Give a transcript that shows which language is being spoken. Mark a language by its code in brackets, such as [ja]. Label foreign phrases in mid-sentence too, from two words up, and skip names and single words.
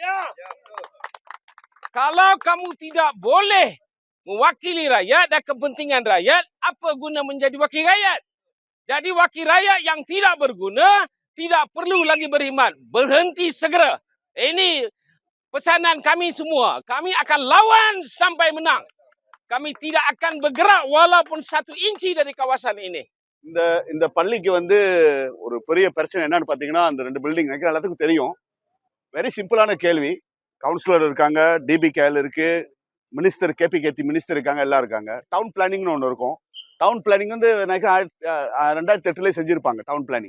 [ms] Kalau kamu tidak boleh mewakili rakyat dan kepentingan rakyat, apa guna menjadi wakil rakyat? Jadi wakil rakyat yang tidak berguna, tidak perlu lagi berkhidmat. Berhenti segera. Ini pesanan kami semua. Kami akan lawan sampai menang. Kami tidak akan bergerak walaupun 1 inci dari kawasan ini. [ta] இந்த பள்ளிக்கு வந்து ஒரு பெரிய பிரச்சனை என்னன்னு பாத்தீங்கன்னா அந்த 2 பில்டிங் நினைக்கிற எல்லாத்துக்கும் தெரியும். [en] very simple [ta] கேள்வி. கவுன்சிலர் இருக்காங்க, DBKL இருக்கு, மினிஸ்டர் KP மினிஸ்டர் இருக்காங்க, எல்லாம் இருக்காங்க. [en] town planning [ta] ஒன்று இருக்கும். [en] town planning [ta] வந்து நினைக்கிறேன் 2008 செஞ்சிருப்பாங்க [en] town planning.